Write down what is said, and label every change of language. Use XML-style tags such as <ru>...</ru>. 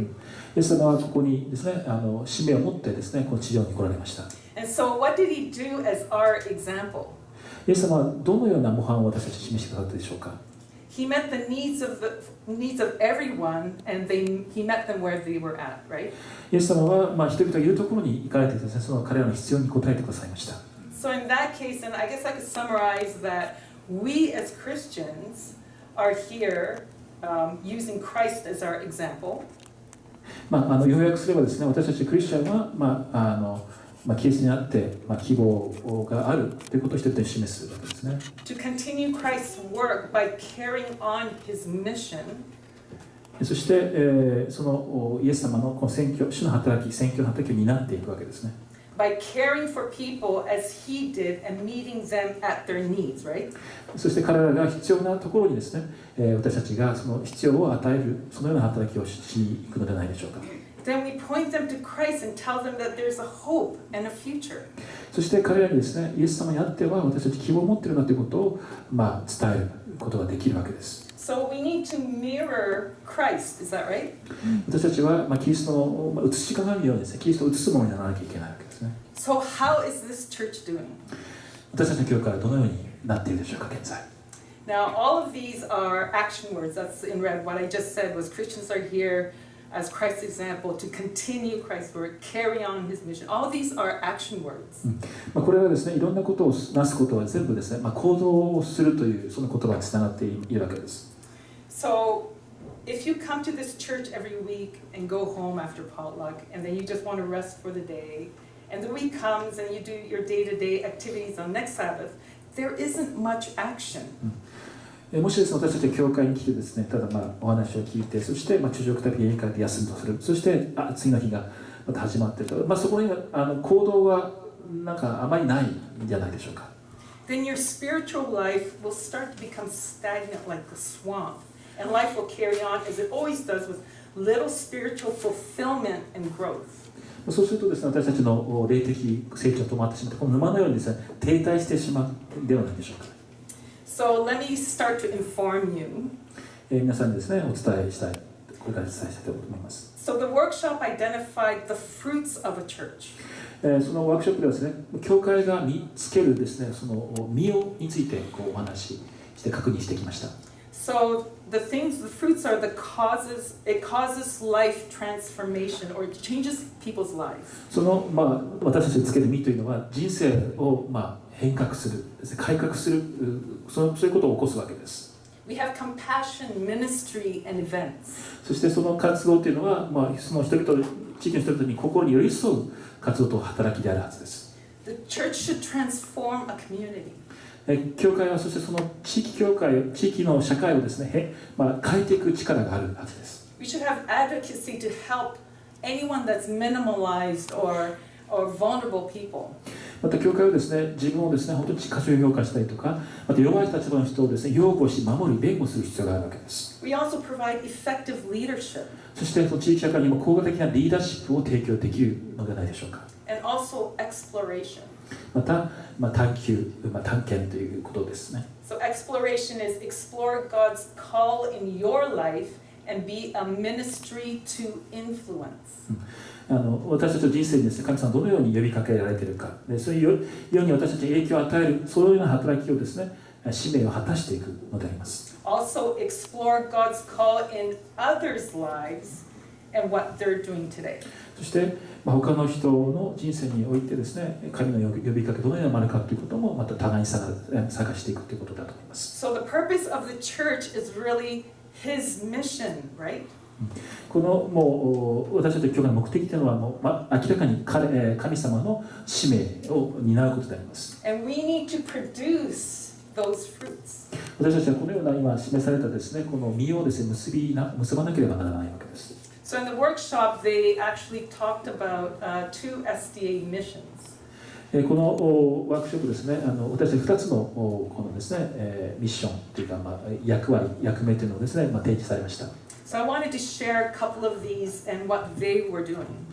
<ja>イエス様はここにですね、使命を持ってですね、この地上に来られました。</ja> <en>And so, what did he do as our example?</en> <ja>イエス様はどのような模範を私たちに示してくださったでしょうか。</ja> <en>He met the needs of everyone, and he met them where they were at, right?</en> <ja>イエス様は人々がいるところに行かれてですね、その彼らの必要に応えてくださいました。</ja> <en>So in that case, and I guess I could summarize that we as Christians are here using Christ as our example.</en> <ja>要約すればですね、私たちクリスチャンは、キリストにあって、希望があるということを人々に示すわけですね。</ja> <en>To continue Christ's work by carrying on his mission.</en> <ja>そして、そのイエス様のこの宣教、主の働き、宣教の働きを担っていくわけですね。</ja> <en>By caring for people as he did and meeting them at their needs, right?</en> <ja>そして彼らが必要なところにですね、私たちがその必要を与える、そのような働きをしに行くのではないでしょうか。</ja> <en>Then we point them to Christ and tell them that there's a hope and a future.</en> <ja>そして彼らにですね、イエス様にあっては私たち希望を持っているなということを、伝えることができるわけです。</ja> <en>So we need to mirror Christ, is that right?</en> <ja>私たちは、キリストの映し鏡のようにですね、キリストを映すものにならなきゃいけないわけですね。</ja> <en>So how is this church doing?</en> <ja>私たちの教会はどのようになっているでしょうか、現在。</ja> <en>Now, all of these are action words. That's in red. What I just said was Christians are here as Christ's example to continue Christ's work, carry on his mission. All of these are action words.</en> <ja>これはですね、いろんなことをなすことは全部ですね、行動をするというその言葉につながっているわけです。</ja> <en>So, if you come to this church every week and go home after potluck, and then you just want to rest for the day, and the week comes and you do your day-to-day activities on next Sabbath, there isn't much action.</en> <ja>もしですね、私たちは教会に来てですね、ただお話を聞いて、そして昼食食べて家に帰って休むとする、そして次の日がまた始まっていると、そこに行動はなんかあまりないんじゃないでしょうか。</ja> <en>Then your spiritual life will start to become stagnant like the swamp, and life will carry on as it always does with little spiritual fulfillment and growth.</en> <ja>そうするとですね、私たちの霊的成長と止まってしまって、この沼のようにですね、停滞してしまうではないでしょうか。</ja> <en>So let me start to inform you.</en> <ja>皆さんにですね、お伝えしたい、これからお伝えしたいと思います。</ja> <en>So the workshop identified the fruits of a church.</en> <ja>そのワークショップではですね、教会が見つけるですね、その実についてお話しして確認してきました。</ja> <en>So the fruits are the causes. It causes life transformation or it changes people's life.</en> <ja>その私たちがつける実というのは人生を変革する、改革する、そういうことを起こすわけです。</ja> <en>We have compassion, ministry, and events.</en> <ja>そしてその活動というのは、その人々、地域の人々に心に寄り添う活動と働きであるはずです。</ja> <en>The church should transform a community.</en> <ja>教会はそしてその地域の社会をですね、変えていく力があるはずです。</ja> <en>We should have advocacy to help anyone that's minimalized or vulnerable people.</en> <ja>また教会はですね、自分をですね、本当に過小評価したりとか、また弱い立場の人をですね、擁護し、守り、弁護する必要があるわけです。</ja> <en>We also provide effective leadership.</en> <ja>そしてその地域社会にも効果的なリーダーシップを提供できるのではないでしょうか。</ja> <en>And also exploration.</en> <ja>また、探求、探検ということですね。</ja> <en>So exploration is explore God's call in your life and be a ministry to influence.</en> <ja>私たちの人生にですね、神様はどのように呼びかけられているか、そういうように私たちに影響を与える、そういうような働きをですね、使命を果たしていくのであります。</ja> <en>Also explore God's call in others' lives and what they're doing today.</en> <ja>そして、他の人の人生においてですね、神の呼びかけどのようなものかということもまた互いに探していくということだと思います。</ja> <en>So the purpose of the church is really His mission, right?</en> <ja>このもう私たちの教会の目的というのはもう、明らかに神様の使命を担うことであります。</ja> <en>And we need to produce those fruits.</en> <ja>私たちはこのような今示されたですね、この実をですね、結ばなければならないわけです。</ja> <en>So in the workshop, they actually talked about two SDA missions.</en> <ja>このワークショップですね、私たち2つのこのですね、ミッションというか、役目というのをですね、提示されました。</ja> <en>So I wanted to share a couple of these and what they were doing.</en>